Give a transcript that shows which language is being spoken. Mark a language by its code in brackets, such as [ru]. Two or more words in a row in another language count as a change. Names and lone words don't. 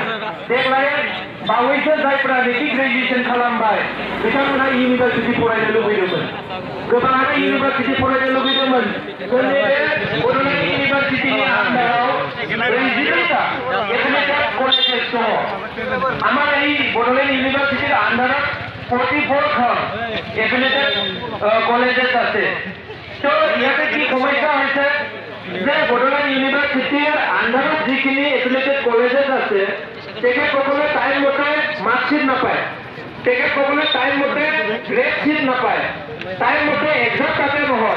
[brx] देग्लाय बावैसो जायफ्रा मेट्रिक ग्रेजुवेसन खालामबाय बिथांमोनहा इउनिभार्सिटि फरायनो लुबैदोंमोन, गोबाङानो इउनिभार्सिटि फरायनो लुबैदोंमोन। जोंनि बे बड'लेण्ड इउनिभार्सिटिनि आन्दाराव 42টা [en] affiliated colleges [brx] दङ। [as] আমাৰ এই বড়োলেণ্ড ইউনিভাৰ্চিটিৰ আন্দাৰত 44খন [en] affiliated colleges [as] আছে। তো ইয়াতে কি সমস্যা হৈছে যে বড়োলেণ্ড ইউনিভাৰ্চিটিৰ আন্দাৰত যিখিনি [en] affiliated colleges [as] আছে তেখেতসকলে টাইম মতে মাৰ্কশ্বিট নাপায়, তেখেতসকলে টাইম মতে [en] grade sheet [as] নাপায়, টাইম মতে এক্সাম তাতে নহয়।